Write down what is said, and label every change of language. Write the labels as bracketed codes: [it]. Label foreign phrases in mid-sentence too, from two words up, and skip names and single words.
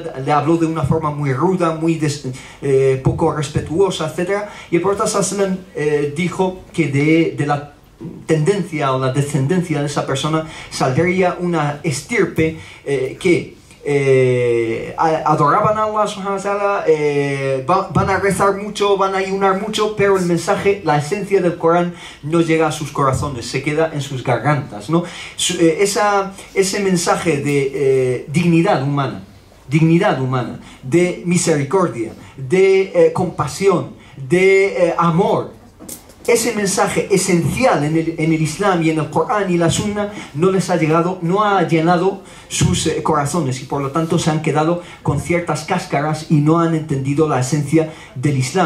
[es] Le habló de una forma muy ruda, muy poco respetuosa, etc. Y el profeta sallallahu dijo que de la tendencia o la descendencia de esa persona saldría una estirpe que adoraban a Allah [ar] سبحانه وتعالى, [es] van a rezar mucho, van a ayunar mucho, pero el mensaje, la esencia del Corán no llega a sus corazones, se queda en sus gargantas, ¿no? Ese mensaje de dignidad humana, de misericordia, de compasión, de amor, ese mensaje esencial en el Islam y en el Corán y la Sunna no les ha llegado, no ha llenado sus corazones, y por lo tanto se han quedado con ciertas cáscaras y no han entendido la esencia del Islam.